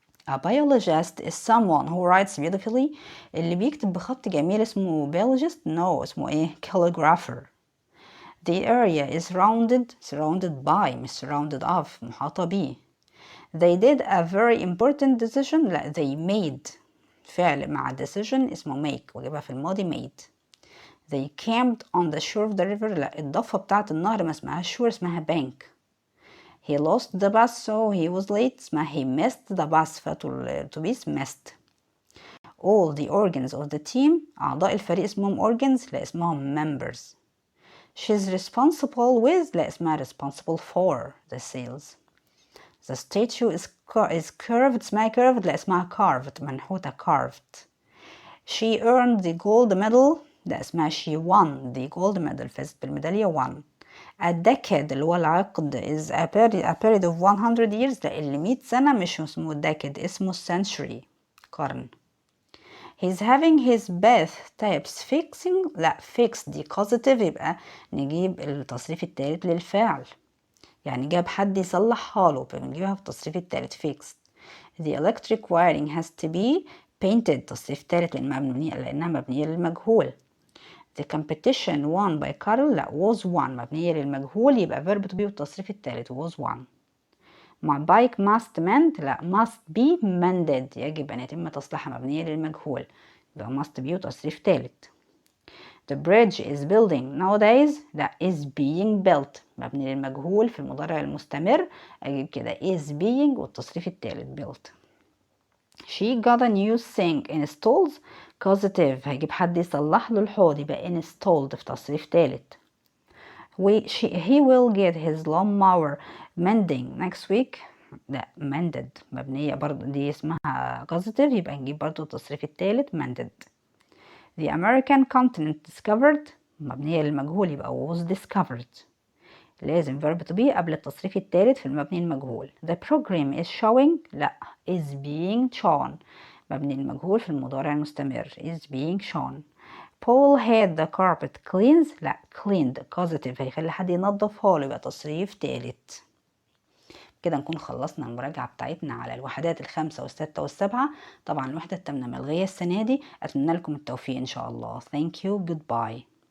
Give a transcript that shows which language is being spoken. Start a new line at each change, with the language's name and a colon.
English: A biologist is someone who writes beautifully.
Arabic: اللي بيكتب بخط جميل اسمه biologist.
English: no
Arabic: اسمه ايه
English: calligrapher. The area is surrounded by
Arabic: مش
English: surrounded of
Arabic: محاطة بيه.
English: They did a very important decision.
Arabic: لا
English: they made
Arabic: فعل مع decision اسمه make وجيبها في الماضي made.
English: They camped on the shore of the river.
Arabic: لا الضفة بتاعة النهر ما اسمها
English: shore
Arabic: اسمها bank.
English: He lost the bus so he was late.
Arabic: اسمها
English: he missed the bus فالأتوبيس missed. All the organs of the team
Arabic: أعضاء الفريق اسمهم
English: organs
Arabic: لا اسمهم
English: members. she's responsible with
Arabic: لا اسمها
English: responsible for the sales. the statue is curved
Arabic: اسمها
English: curved
Arabic: لا اسمها
English: carved منحوتة carved. she earned the gold medal
Arabic: لا اسمها
English: she won the gold medal
Arabic: فازت بالميدالية
English: won. a decade
Arabic: اللي هو العقد
English: is a period of 100 years
Arabic: لا اللي 100 سنة مش اسمه
English: decade اسمه century قرن. he's having his bath types fixing
Arabic: لا fix دي positive يبقى نجيب التصريف التالت للفعل يعني جاب حد يصلحها له فبنجيبها في التصريف التالت fixed.
English: the electric wiring has to be painted
Arabic: تصريف تالت لأنها مبنية للمجهول.
English: the competition won by Carol لا was won
Arabic: مبنية للمجهول يبقى
English: verb to be
Arabic: والتصريف التالت
English: was won. my bike must mend
Arabic: لا
English: must be mended
Arabic: يجب أن يتم تصليحها مبنية للمجهول يبقى
English: must be
Arabic: وتصريف تالت.
English: the bridge is building nowadays لا is being built
Arabic: مبني للمجهول في المضارع المستمر أجيب كده
English: is being
Arabic: والتصريف التالت
English: built. she got a new sink installed
Arabic: causative هجيب حد يصلح له الحوض يبقى installed في تصريف تالت.
English: he will get his lawnmower mending next week لا mended
Arabic: مبنية برضو دي اسمها
English: causative
Arabic: يبقى نجيب برضو التصريف التالت
English: mended. the American continent discovered
Arabic: مبنية للمجهول يبقى
English: was discovered
Arabic: لازم
English: verb to be
Arabic: قبل التصريف التالت في المبني المجهول.
English: the program is showing لا is being shown
Arabic: مبني المجهول في المضارع المستمر
English: is being shown. Paul had the carpet cleaned لا cleaned causative
Arabic: هيخلي حد ينظفها له يبقى تصريف تالت. كده نكون خلصنا المراجعة بتاعتنا على الوحدات الخمسة والستة والسبعة. طبعا الوحدة التامنة ملغية السنة دي. أتمنى لكم التوفيق إن شاء الله.
English: Thank you. Goodbye.